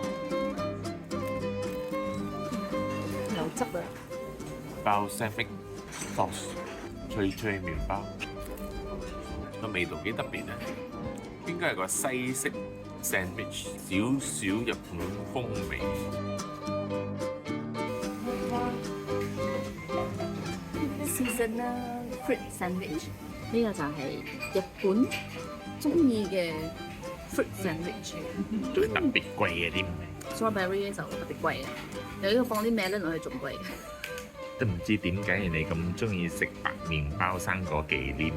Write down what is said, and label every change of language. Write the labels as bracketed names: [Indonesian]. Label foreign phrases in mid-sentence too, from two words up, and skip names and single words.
[Cantonese] 有汁啊！包 [English] sandwich sauce， [Cantonese] 脆脆麵包，個味道幾特別啊！應該係個西式 sandwich， 少少日本風味。 [English] Seasonal fruit sandwich [Cantonese] 呢個就係日本中意嘅 [English] fruit sandwich。 [Cantonese] 都係特別貴嘅啲， Strawberry 咧就特別貴啊，有呢個放啲咩咧落去仲貴。都唔知點解人哋咁中意食白麵包生果忌廉。